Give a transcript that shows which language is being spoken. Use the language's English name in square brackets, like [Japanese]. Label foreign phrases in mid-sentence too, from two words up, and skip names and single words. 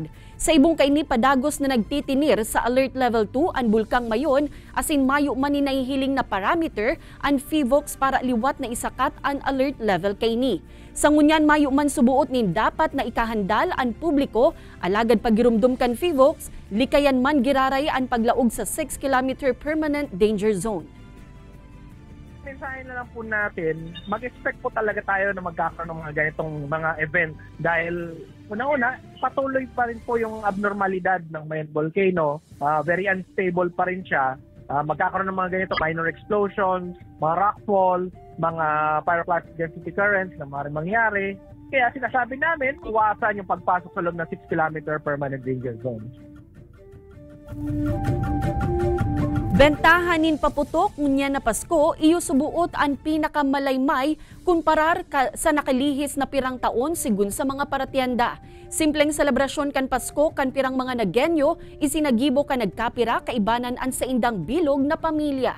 [Bikol] Sa ibong kaini padagos na nagtitinir sa [English] alert level 2 [Bikol] ang Bulkang Mayon asin mayo man ni nahihiling na parameter ang FIVOX para liwat na isakat ang [English] alert level [Bikol] kaini. Sa ngunyan mayo man subuot nin dapat na ikahandal ang publiko alagad pagirumdum kan FIVOX likayan man giraray ang paglaog sa 6 km [English] permanent danger zone. [Filipino] Mensahe na lang po natin, mag-expect po talaga tayo na magkakaroon ng mga ganitong mga event dahil una-una, patuloy pa rin po yung abnormalidad ng Mayon Volcano, [English] very unstable [Filipino] pa rin siya, magkakaroon ng mga ganito, [English] minor explosions, [Filipino] mga rockfall, mga [English] pyroclastic density currents [Filipino] na maaaring mangyari. Kaya sinasabi namin, iwasan yung pagpasok sa loob ng 6 km [English] permanent danger zone. [Bikol] Bentahanin paputok ngunya na Pasko, iyo subuot ang pinakamalaymay kumparar sa nakalihis na pirang taon sigun sa mga paratianda. Simpleng selebrasyon kan Pasko kan pirang mga Nagenyo, isinagibo ka nagkapira kaibanan ang sa indang bilog na pamilya.